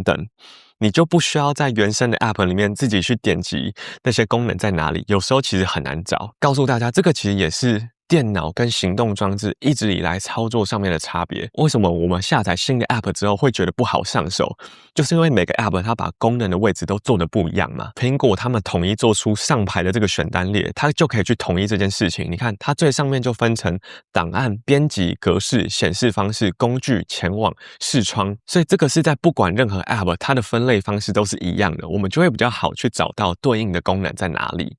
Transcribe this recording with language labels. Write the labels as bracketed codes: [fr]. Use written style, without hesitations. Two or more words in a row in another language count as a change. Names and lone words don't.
[zh] 你就不需要在原生的 App 裡面自己去點擊那些功能在哪裡，有時候其實很難找。告訴大家，這個其實也是電腦跟行動裝置一直以來操作上面的差別。為什麼我們下載新的 App 之後會覺得不好上手？就是因為每個 App 它把功能的位置都做得不一樣嘛。蘋果他們統一做出上排的這個選單列，它就可以去統一這件事情。你看，它最上面就分成檔案、編輯、格式、顯示方式、工具、前往、視窗，所以這個是在不管任何 App 它的分類方式都是一樣的，我們就會比較好去找到對應的功能在哪裡。